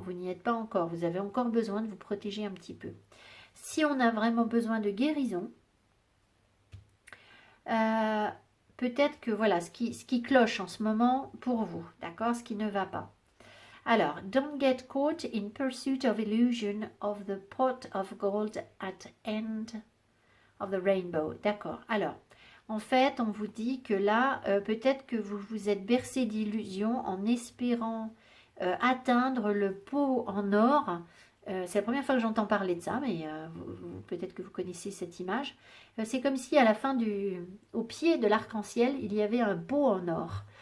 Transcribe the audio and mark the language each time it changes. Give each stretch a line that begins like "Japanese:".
French: Vous n'y êtes pas encore, vous avez encore besoin de vous protéger un petit peu. Si on a vraiment besoin de guérison, peut-être que voilà ce qui cloche en ce moment pour vous, d'accord, ce qui ne va pas.
English: Alors, don't get caught in pursuit of illusion of the pot of gold at end of the rainbow.
French: D'accord. Alors, en fait, on vous dit que là, peut-être que vous vous êtes bercé d'illusions en espérant atteindre le pot en or. C'est la première fois que j'entends parler de ça, mais peut-être que vous connaissez cette image. C'est comme si à la fin au pied de l'arc-en-ciel, il y avait un pot en or.